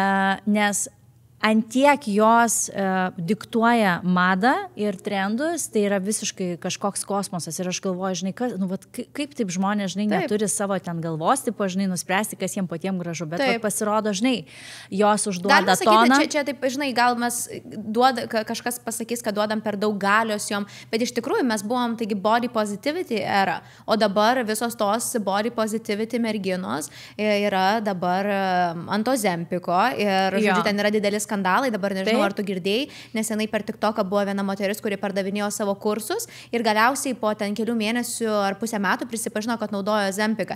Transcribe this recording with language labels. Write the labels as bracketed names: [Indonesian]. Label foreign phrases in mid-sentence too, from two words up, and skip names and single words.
[Lithuanian] Nes antiek jos diktuoja madą ir trendus, tai yra visiškai kažkoks kosmosas. Ir aš galvoju, žinai, kaip taip žmonės, žinai, neturi savo ten galvos, tipo, žinai, nuspręsti, kas jiems patiems gražu. Bet pasirodo, žinai, jos užduoda toną. Čia taip, žinai, gal mes kažkas pasakys, kad duodam per daug galios jom, bet iš tikrųjų mes buvom, taigi, [English] body positivity era, [Lithuanian] o dabar visos tos [English] body positivity [Lithuanian] merginos yra dabar ant Ozempiko ir, žodžiu, ten yra didelis skandalai, dabar nežinau, ar tu girdėjai, nesenai per TikToką buvo viena moteris, kuri pardavinėjo savo kursus ir galiausiai po ten kelių mėnesių ar pusę metų prisipažino, kad naudojo Ozempiką.